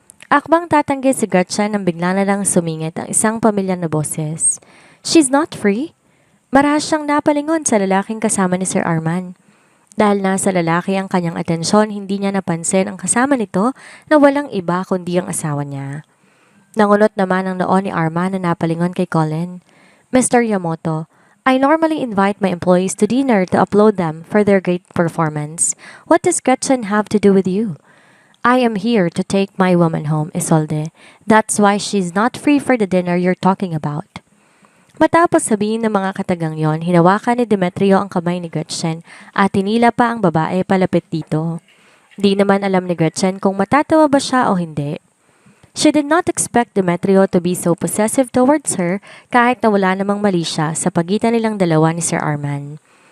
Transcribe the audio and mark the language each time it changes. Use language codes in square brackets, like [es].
[tl] Akbang tatanggi si Gretchen nang bigla na lang sumingit ang isang pamilyar na boses. [en] "She's not free?" [tl] Marahas siyang napalingon sa lalaking kasama ni Sir Arman. Dahil nasa lalaki ang kanyang atensyon, hindi niya napansin ang kasama nito na walang iba kundi ang asawa niya. Nangunot naman ang noon ni Arman na napalingon kay Colin. Mr. [en] Yamoto, I normally invite my employees to dinner to applaud them for their great performance. What does Gretchen have to do with you? I am here to take my woman home, Isolde. That's why she's not free for the dinner you're talking about. [tl] Matapos sabihin ng mga katagang yon, hinawakan ni Demetrio ang kamay ni Gretchen at tinila pa ang babae palapit dito. Di naman alam ni Gretchen kung matatawa ba siya o hindi. [en] She did not expect Demetrio to be so possessive towards her [tl] kahit na wala namang mali siya sa pagitan nilang dalawa ni Sir Arman.